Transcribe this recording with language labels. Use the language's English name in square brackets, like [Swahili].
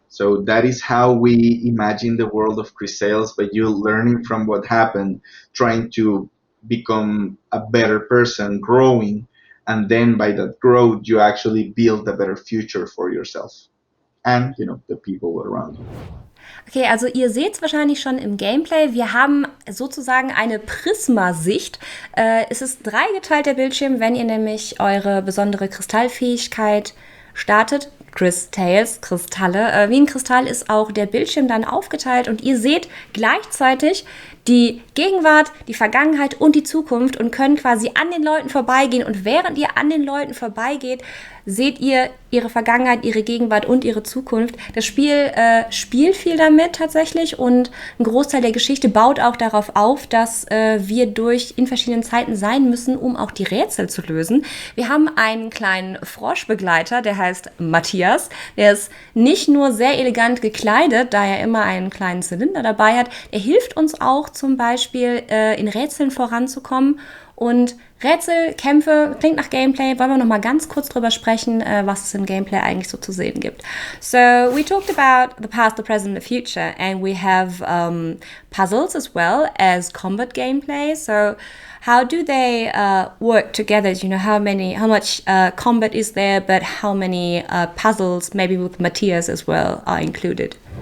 [English] So that is how we imagine the world of Cris Tales, by you learning from what happened, trying to become a better person, growing, and then by that growth, you actually build a better future for yourself and the people around you. [German] Okay, also ihr seht es wahrscheinlich schon im Gameplay. Wir haben sozusagen eine Prisma-Sicht. Es ist dreigeteilt der Bildschirm, wenn ihr nämlich eure besondere Kristallfähigkeit startet. Cris Tales, Kristalle. Wie ein Kristall ist auch der Bildschirm dann aufgeteilt und ihr seht gleichzeitig die Gegenwart, die Vergangenheit und die Zukunft und können quasi an den Leuten vorbeigehen. Und während ihr an den Leuten vorbeigeht, seht ihr ihre Vergangenheit, ihre Gegenwart und ihre Zukunft. Das Spiel spielt viel damit tatsächlich und ein Großteil der Geschichte baut auch darauf auf, dass wir in verschiedenen Zeiten sein müssen, um auch die Rätsel zu lösen. Wir haben einen kleinen Froschbegleiter, der heißt Matthias. Der ist nicht nur sehr elegant gekleidet, da er immer einen kleinen Zylinder dabei hat. Er hilft uns auch zum Beispiel in Rätseln voranzukommen. Und Rätsel, Kämpfe, klingt nach Gameplay. Wollen wir noch mal ganz kurz drüber sprechen, was es im Gameplay eigentlich so zu sehen gibt. [English] So, we talked about the past, the present, the future, and we have puzzles as well as combat gameplay. So, how do they work together? How much combat is there, but how many puzzles, maybe with Matthias as well, are included?